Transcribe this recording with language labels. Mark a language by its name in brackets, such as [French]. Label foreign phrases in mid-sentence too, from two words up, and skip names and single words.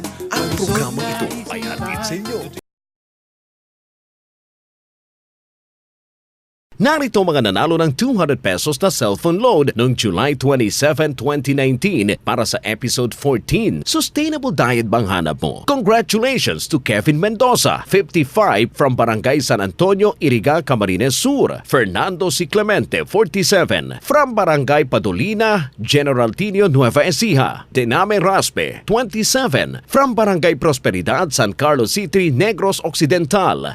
[Filipino] Ang programa ito ay hatid sa inyo. Narito mga nanalo ng 200 pesos na [English] cellphone load [Filipino] noong July 27, 2019 para sa episode 14. [English] Sustainable diet [Filipino] bang hanap mo? [English] Congratulations to Kevin Mendoza, 55 from Barangay San Antonio, Iriga, Camarines Sur. Fernando C. Clemente, 47 from Barangay Padolina, General Tinio, Nueva Ecija. Dename Raspe, 27 from Barangay Prosperidad, San Carlos City, Negros Occidental.